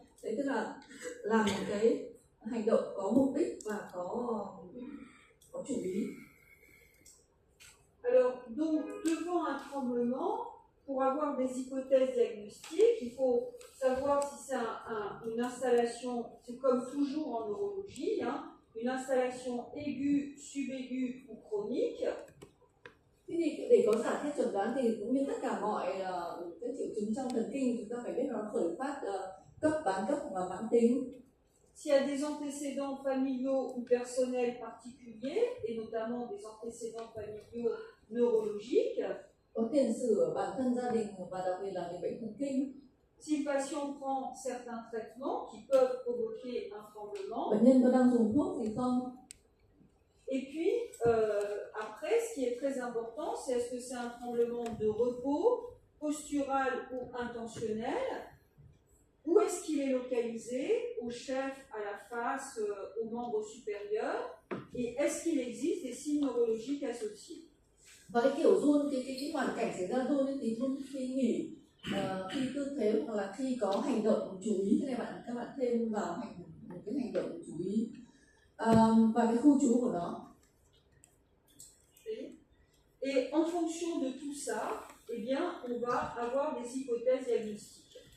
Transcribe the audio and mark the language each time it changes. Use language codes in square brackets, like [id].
[vi] Đấy tức là làm một cái hành động có mục đích và có chủ ý. [fr] Alors, donc, devant un tremblement, pour avoir des hypothèses diagnostiques, il faut savoir si c'est une installation, c'est comme toujours en neurologie, une installation aiguë, subaiguë ou chronique. [vi] Thế thì để có giả thiết chẩn đoán thì cũng như tất cả mọi cái triệu chứng trong thần kinh, chúng ta phải biết nó khởi phát cấp, bán cấp và mãn tính. [fr] S'il y a des antécédents familiaux ou personnels particuliers, et notamment des antécédents familiaux neurologiques, [vi] có tiền sử ở bản thân gia đình và đặc biệt là về bệnh thần kinh. [fr] Si le patient prend certains traitements qui peuvent provoquer un tremblement, [vi] bệnh nhân có đang dùng thuốc gì không? [fr] Et puis, après, ce qui est très important, c'est est-ce que c'est un tremblement de repos, postural ou intentionnel, où est-ce qu'il est localisé, au chef, à la face, aux membres supérieurs, et est-ce qu'il existe des signes neurologiques associés. [vi] Và cái kiểu run, cái hoàn cảnh xảy ra run thì run khi nghỉ, khi tư thế hoặc là khi có hành động chú ý. Thế này các bạn thêm vào một cái hành động chú ý và cái khu trú của nó. [fr] Et en fonction de tout ça, eh bien, on va avoir des hypothèses diagnostiques.